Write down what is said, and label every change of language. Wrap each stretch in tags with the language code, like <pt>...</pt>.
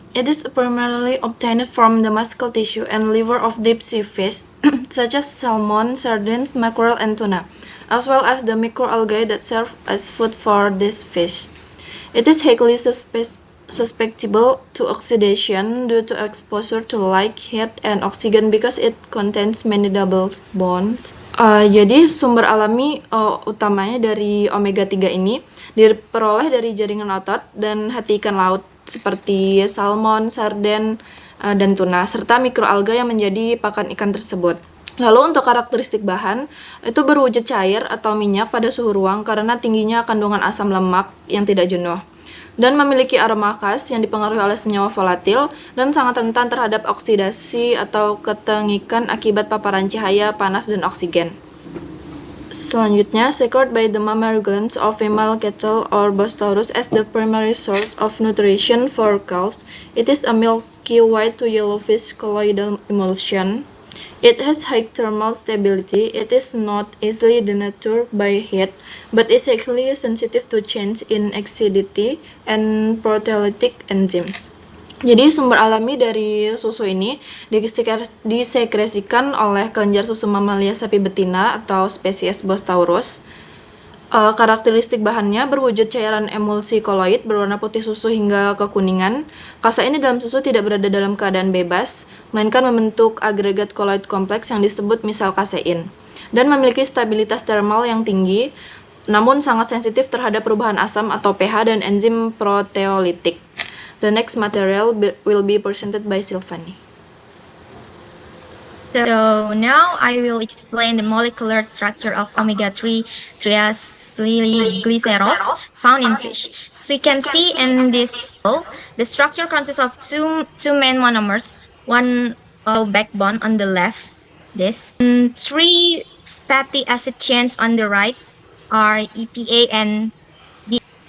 <en>It is primarily obtained from the muscle tissue and liver of deep sea fish, such as salmon, sardines, mackerel, and tuna, as well as the microalgae that serve as food for these fish. It is highly susceptible to oxidation due to exposure to light, heat, and oxygen because it contains many double bonds.</en> <id>Jadi sumber alami utamanya dari omega 3 ini diperoleh dari jaringan otot dan hati ikan laut seperti salmon, sarden, dan tuna, serta mikroalga yang menjadi pakan ikan tersebut. Lalu untuk karakteristik bahan, itu berwujud cair atau minyak pada suhu ruang karena tingginya kandungan asam lemak yang tidak jenuh, dan memiliki aroma khas yang dipengaruhi oleh senyawa volatil dan sangat rentan terhadap oksidasi atau ketengikan akibat paparan cahaya, panas, dan oksigen. Selanjutnya,</id> <en>secured by the mammary glands of female cattle or Bostaurus as the primary source of nutrition for cows, it is a milky white to yellowish colloidal emulsion. It has high thermal stability. It is not easily denatured by heat, but is actually sensitive to change in acidity and proteolytic enzymes.</en> <id>Jadi sumber alami dari susu ini disekresikan oleh kelenjar susu mamalia sapi betina atau spesies Bostaurus. Karakteristik bahannya berwujud cairan emulsi koloid berwarna putih susu hingga kekuningan. Kasein dalam susu tidak berada dalam keadaan bebas, melainkan membentuk agregat koloid kompleks yang disebut misal kasein, dan memiliki stabilitas termal yang tinggi, namun sangat sensitif terhadap perubahan asam atau pH dan enzim proteolitik.</id> <en>The next material will be presented by Silvani. So now I will explain the molecular structure of omega-3 triacylglycerols found in fish. So you can see in this, the structure consists of two main monomers, one backbone on the left, and three fatty acid chains on the right are EPA and D.</en>